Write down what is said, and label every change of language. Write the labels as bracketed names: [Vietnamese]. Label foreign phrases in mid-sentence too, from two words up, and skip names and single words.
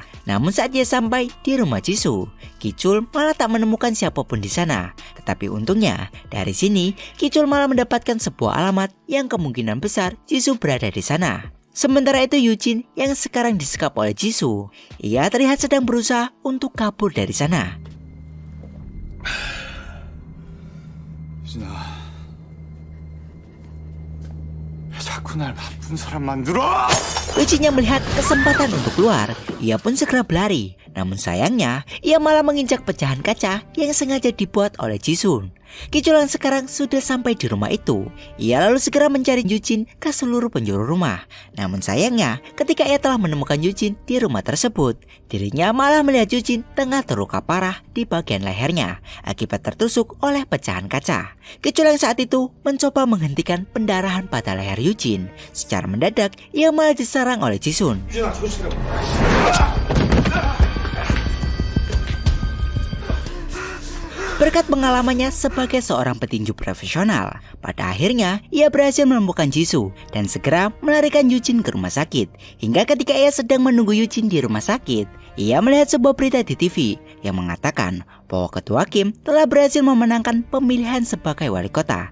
[Indonesian] Namun saat dia sampai di rumah Jisoo, Kicul malah tak menemukan siapapun di sana. Tetapi untungnya dari sini Kicul malah mendapatkan sebuah alamat yang kemungkinan besar Jisoo berada di sana. Sementara itu Yujin yang sekarang disekap oleh Jisoo, ia terlihat sedang berusaha untuk kabur dari sana. [Korean] 유진아, 왜 자꾸 날 나쁜 사람 만들어? [Indonesian] Eugene yang melihat kesempatan untuk keluar, ia pun segera berlari. Namun sayangnya, ia malah menginjak pecahan kaca yang sengaja dibuat oleh Jisun. Kicul yang sekarang sudah sampai di rumah itu. Ia lalu segera mencari Eugene ke seluruh penjuru rumah. Namun sayangnya, ketika ia telah menemukan Eugene di rumah tersebut, dirinya malah melihat Eugene tengah terluka parah di bagian lehernya akibat tertusuk oleh pecahan kaca. Kicul yang saat itu mencoba menghentikan pendarahan pada leher Eugene. Secara mendadak, ia malah diserang oleh Jisun. [Korean] 유진아, 조심해. [Indonesian] Berkat pengalamannya sebagai seorang petinju profesional, pada akhirnya ia berhasil menemukan Jisoo dan segera melarikan Eugene ke rumah sakit. Hingga ketika ia sedang menunggu Eugene di rumah sakit, ia melihat sebuah berita di TV yang mengatakan bahwa Ketua Kim telah berhasil memenangkan pemilihan sebagai wali kota.